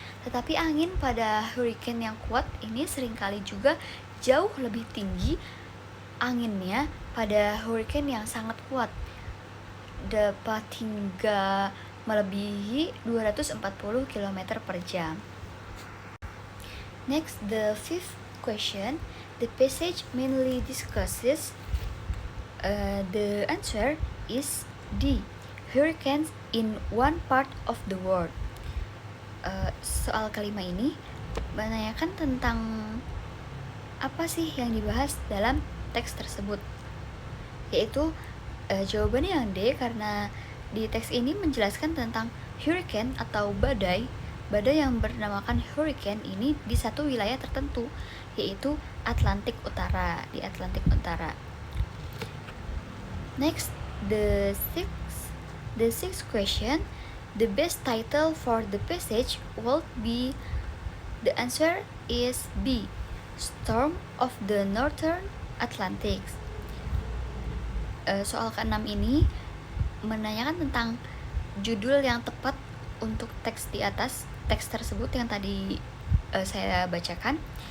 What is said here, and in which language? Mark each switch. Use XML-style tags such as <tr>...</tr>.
<id>Tetapi angin pada hurricane yang kuat ini seringkali juga jauh lebih tinggi anginnya pada hurricane yang sangat kuat, dapat hingga melebihi 240 km per jam.</id> <en>Next, the fifth question, the passage mainly discusses, the answer is D, hurricanes in one part of the world.</en> <id>Soal kelima ini menanyakan tentang apa sih yang dibahas dalam teks tersebut, yaitu jawabannya yang D, karena di teks ini menjelaskan tentang hurricane atau badai yang bernamakan hurricane ini di satu wilayah tertentu, yaitu Atlantik Utara, di Atlantik Utara.</id> <en>Next, the sixth question, the best title for the passage would be, the answer is B, Storm of the Northern Atlantic.</en> <id>Soal ke-6 ini menanyakan tentang judul yang tepat untuk teks di atas, teks tersebut yang tadi saya bacakan.</id>